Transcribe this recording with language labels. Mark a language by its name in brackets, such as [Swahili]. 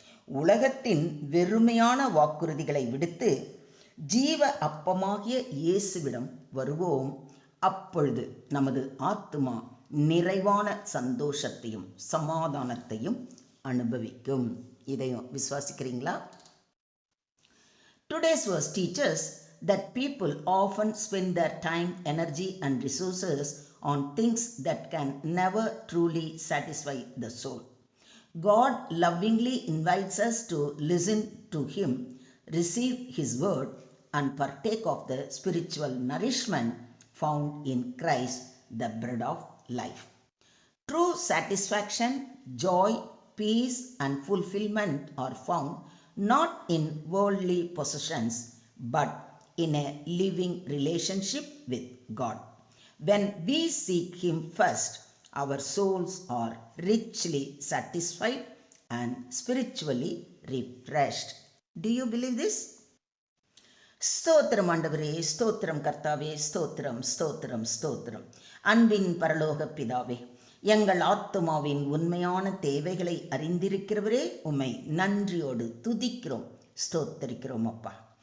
[Tamil] உலகத்தின் வெறுமையான வாக்குறுதிகளை விடுத்து ஜீவ அப்பமாகிய இயேசுவிடம் வருவோம். அப்பொழுது நமது ஆத்துமா நிறைவான சந்தோஷத்தையும் சமாதானத்தையும் அனுபவிக்கும். இதையும் விசுவாசிக்கிறீங்களா? [English] Today's verse teaches that people often spend their time, energy and resources on things that can never truly satisfy the soul. God lovingly invites us to listen to Him, receive His word and partake of the spiritual nourishment found in Christ, the bread of life. True satisfaction, joy, peace and fulfillment are found not in worldly possessions but in a living relationship with God. When we seek Him first, our souls are richly satisfied and spiritually refreshed. Do you believe this? [Tamil] ஸ்தோத்திரம் ஆண்டவரே, ஸ்தோத்திரம் கர்த்தாவே, ஸ்தோத்திரம் ஸ்தோத்திரம் ஸ்தோத்திரம். அன்பின் பரலோக பிதாவே, எங்கள் ஆத்துமாவின் உண்மையான தேவைகளை அறிந்திருக்கிறவரே, உம்மை நன்றியோடு துதிக்கிறோம், ஸ்தோத்தரிக்கிறோம் அப்பா.